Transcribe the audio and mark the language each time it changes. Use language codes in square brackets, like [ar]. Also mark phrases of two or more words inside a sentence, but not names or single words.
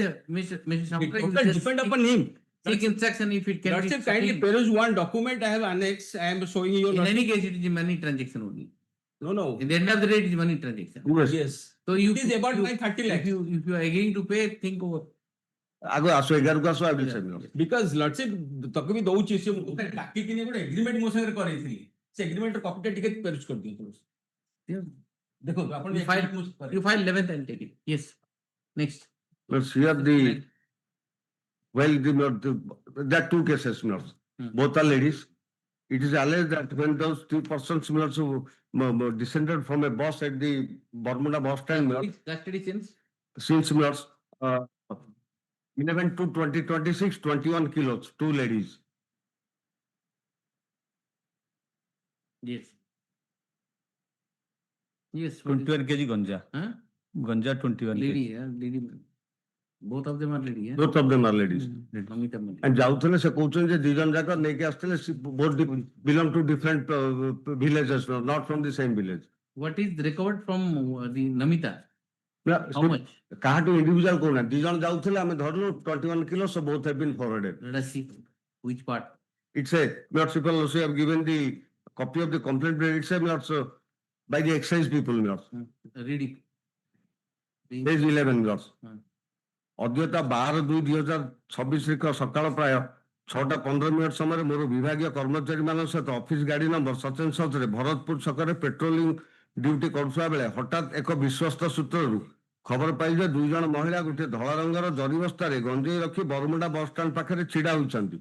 [en] Mr. it Sankar, totally depend upon him. Take instruction if it can That's be it. Kindly settled. peruse one document I have annexed. I am showing you. In any case, it is a money transaction only. No. In the end of the day, it is money transaction. Yes. So it is about my 30 lakhs. If you are agreeing to pay, think over. [or] ଆଗ ଆସୁ 11 କୁ ଆସୁ [en] I will say. Because lordship [or] ତକ ବି ଦଉଛି ସେ ଡାକି କିନି ଗୋଟେ ଏଗ୍ରିମେଣ୍ଟ ମୋ ସାଙ୍ଗରେ କରେଇଥିଲି ସେ ଏଗ୍ରିମେଣ୍ଟ ର କପିଟା ଟିକେ ପେରୁଜ କରି ଦିଅନ୍ତୁ ଦେଖନ୍ତୁ ଆପଣ [en] You file 11th and take it. Yes. Next. Let's hear the there are two cases, Milord. Both are ladies. It is alleged that when those two persons, Milord, who descended from a bus at the Bermuda bus stand, Milord, Custody since Milord, 11 to 2026, 21 kilos, two ladies. Yes. Yes. 21 kg ganja. Huh? Ganja 21 Lady, kg. lady. Both of them are lady. Both of them are ladies. And And [or] ଯାଉଥିଲେ ସେ କହୁଛନ୍ତି ଯେ ଦି ଜଣ ଯାକ ନେଇକି ଆସିଥିଲେ [en] both belong to different villages, not from the same village. What is recovered from the Namita? How much? [or] କାହାଠୁ individual କହୁନାହାନ୍ତି ଦି ଜଣ ଯାଉଥିଲେ ଆମେ ଧରିଲୁ 21 kilos, [en] so both have been forwarded. Let us see which part. It's a Lordship also have given the copy of the complaint. It's a by the excise people, my lord. Read it. Page 11, my lord. Hmm. [or] ଅଦ୍ୟତା 12/2/2026 ସକାଳ ପ୍ରାୟ 6:15 ସମୟରେ ମୋର ବିଭାଗୀୟ କର୍ମଚାରୀମାନଙ୍କ ସହିତ ଅଫିସ ଗାଡି ନମ୍ବର ସଚେନ୍ସରେ ଭରତପୁର ଛକରେ ପେଟ୍ରୋଲିଂ ଡ୍ୟୁଟି କରୁଥିବା ବେଳେ ହଠାତ୍ ଏକ ବିଶ୍ୱସ୍ତ ସୂତ୍ରରୁ ଖବର ପାଇ ଯେ 2 ଜଣ ମହିଳା ଗୋଟିଏ ଧଳା ରଙ୍ଗର ଜରି ବସ୍ତାରେ ଗଞ୍ଜେଇ ରଖି ବରମୁଣ୍ଡା ବସଷ୍ଟାଣ୍ଡ ପାଖରେ ଛିଡା ହୋଇଛନ୍ତି।